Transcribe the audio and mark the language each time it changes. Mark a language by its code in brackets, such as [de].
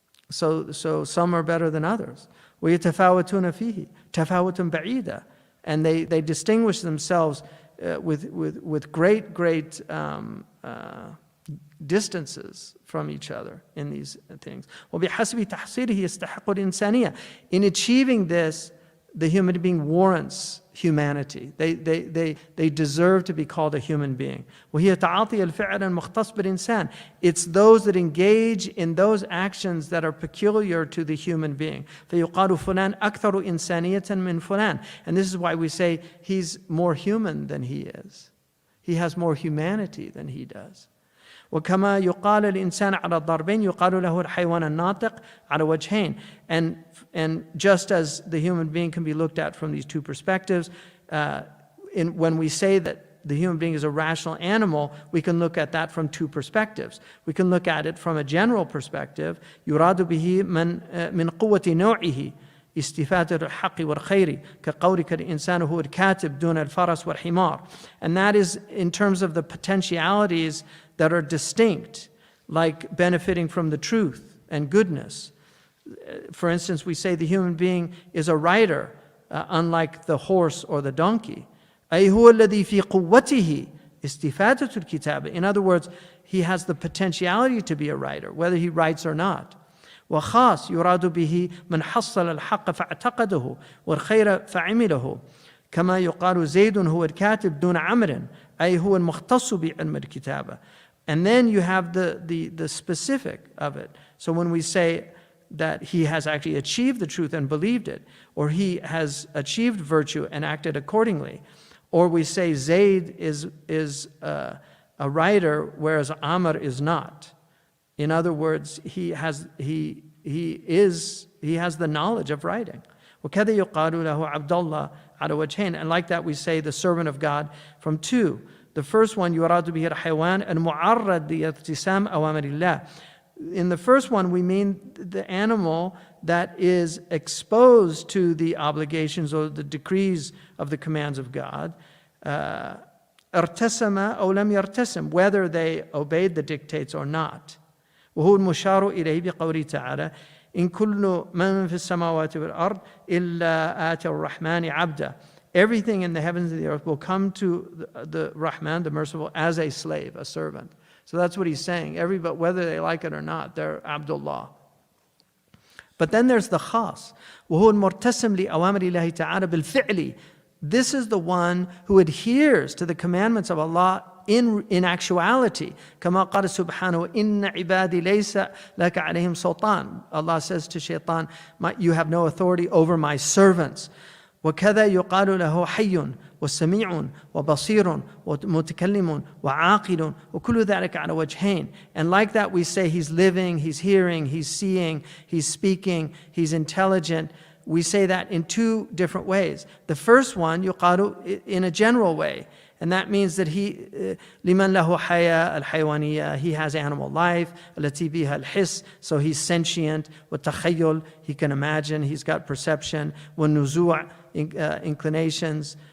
[en] So some are better than others. [ar] وَيَتَفَاوَتُونَ فِيهِ تَفَاوُتٌ بَعِيدًا, [en] and they distinguish themselves with great distances from each other in these things. [ar] وَبِحَسْبِ تَحْصِيلِهِ يَسْتَحِقُّ الْإِنسَانِيَّةِ. [en] In achieving this, the human being warrants humanity. They deserve to be called a human being. [ar] وهي تعاطي الفعل المختص بالإنسان. [en] It's those that engage in those actions that are peculiar to the human being. [ar] فيقال فلان أكثر إنسانية من فلان. [en] And this is why we say he's more human than he is. He has more humanity than he does. [ar] وكما يقال الإنسان على الضربين يقال له الحيوان الناطق على وجهين. [en] And just as the human being can be looked at from these two perspectives, when we say that the human being is a rational animal, we can look at that from two perspectives. We can look at it from a general perspective. [ar] يراد به من قوة نوعه استفادة الحق والخير كقولك الإنسان هو الكاتب دون الفرس والحمار. [en] And that is in terms of the potentialities that are distinct, like benefiting from the truth and goodness. For instance, we say the human being is a writer unlike the horse or the donkey. [ar] أي هو الذي في قوته استفادة الكتابة. [en] In other words, he has the potentiality to be a writer, whether he writes or not. [ar] وخاص يراد به من حصل الحق فاعتقده والخير فعمله كما يقال زيد هو الكاتب دون عمر أي هو المختص بعلم الكتابة. [en] And then you have the specific of it. So when we say that he has actually achieved the truth and believed it, or he has achieved virtue and acted accordingly, or we say Zayd is a writer whereas Amr is not. In other words, he has the knowledge of writing. [ar] وَكَذَا يُقَالُ لَهُ عَبْدَ اللَّهِ عَلَى وَجْهَيْنِ. [en] And like that we say the servant of God from two. The first one, [ar] يُرَادُ بِهِ الْحَيْوَانِ الْمُعَرَّض لِإِغْتِسَامِ أَوَامِرِ اللَّهِ. [en] In the first one, we mean the animal that is exposed to the obligations or the decrees of the commands of God. [ar] ارتسم أو لم يرتسم, [en] whether they obeyed the dictates or not. [ar] وهو المشار إليه بقوله تعالى إن كل من في السماوات والأرض إلا آتي الرحمن عبدا. [en] Everything in the heavens and the earth will come to the Rahman, the merciful, as a slave, a servant. So that's what he's saying. Everybody, whether they like it or not, they're Abdullah. But then there's the khas. [ar] وهو المرتسم لأوامر الله تعالى بالفعل. [en] This is the one who adheres to the commandments of Allah in actuality. [ar] كما قال سبحانه إن عبادي ليس لك عليهم سلطان. [en] Allah says to Shaitan, you have no authority over my servants. [ar] وكذا يقال له حي وسميع وبصير ومتكلم وعاقل وكل ذلك على وجهين. [en] And like that we say he's living, he's hearing, he's seeing, he's speaking, he's intelligent. We say that in two different ways. The first one, يقال in a general way. And that means that he, [ar] لمن له حياة الحيوانية, [en] he has animal life, [ar] التي بها الحس, [en] so he's sentient, والتخيل, he can imagine, he's got perception, والنزوع, inclinations,